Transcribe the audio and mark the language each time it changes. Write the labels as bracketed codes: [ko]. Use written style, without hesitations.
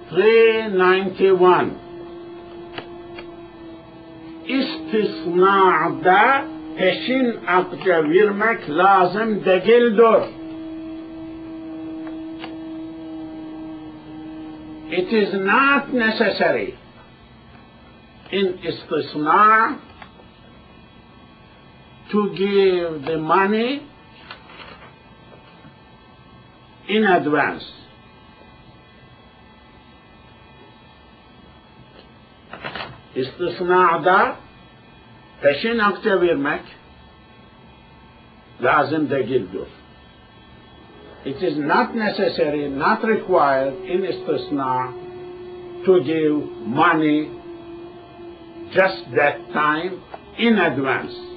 [tr] (391) İstisna'da peşin akça vermek lazım değildir. [en] It is not necessary in istisna to give the money in advance. [tr] İstisna'da peşin akde vermek lazım değildir. [en] It is not necessary, not required in istisna to give money just that time in advance.